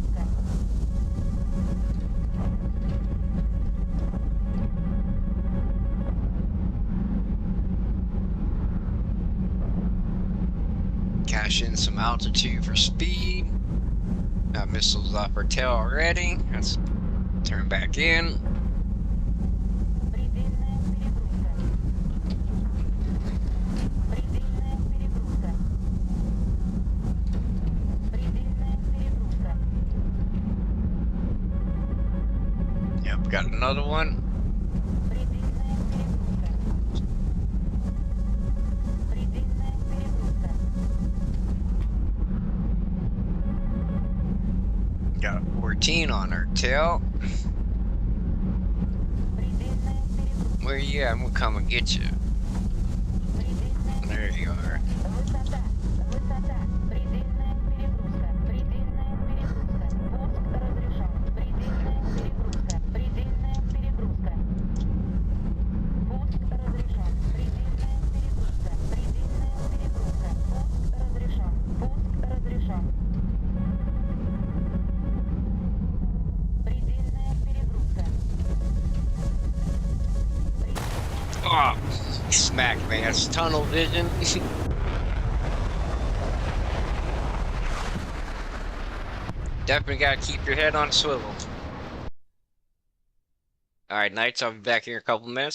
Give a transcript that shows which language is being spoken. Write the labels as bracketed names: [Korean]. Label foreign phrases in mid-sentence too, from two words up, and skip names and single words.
[English] Cash in some altitude for speed. Got missiles off our tail already. Let's turn back in. [Russian] Предельная перегрузка. Предельная перегрузка. Предельная перегрузка. [English] Yep, got another one. [Russian] Предельная перегрузка. Предельная перегрузка. [English] Got a 14 on our tail. [Russian] Предельная перегрузка. [English] Where you at? I'm gonna come and get you. [Russian] Предельная [English] There you are. [Russian] высота. Высота. Предельная перегрузка. Предельная перегрузка. Пуск разрешен. Предельная перегрузка. Предельная перегрузка. Пуск разрешен. Предельная перегрузка. Предельная перегрузка. Пуск разрешен. Пуск разрешен. Предельная перегрузка. [English] Oh, smack me. That's tunnel vision. Definitely gotta keep your head on a swivel. Alright, Knights, I'll be back here in a couple minutes.